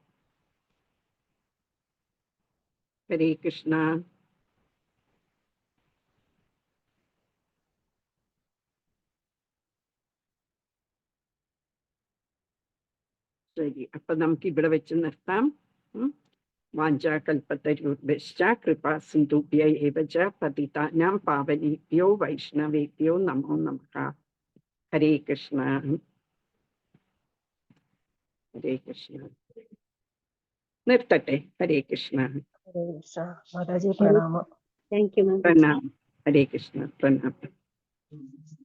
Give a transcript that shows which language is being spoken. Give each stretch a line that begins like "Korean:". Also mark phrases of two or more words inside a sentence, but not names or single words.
Malayalam: ഹരേ കൃഷ്ണ. ശരി, അപ്പൊ നമുക്ക് ഇവിടെ വെച്ച് നിർത്താം.
Sanskrit: വാഞ്ചാകൽപതരുഭ്യശ്ച കൃപാ സിന്ധുഭ്യ ഏവ ച പതിതാനാം പാവനേഭ്യോ വൈഷ്ണവേഭ്യോ നമോ നമഃ.
Malayalam: ഹരേ കൃഷ്ണ. ഹരേ കൃഷ്ണ. നിർത്തട്ടെ. ഹരേ കൃഷ്ണ. മാതാജി പ്രണാമം. പ്രണാമം. ഹരേ കൃഷ്ണ. പ്രണാമം.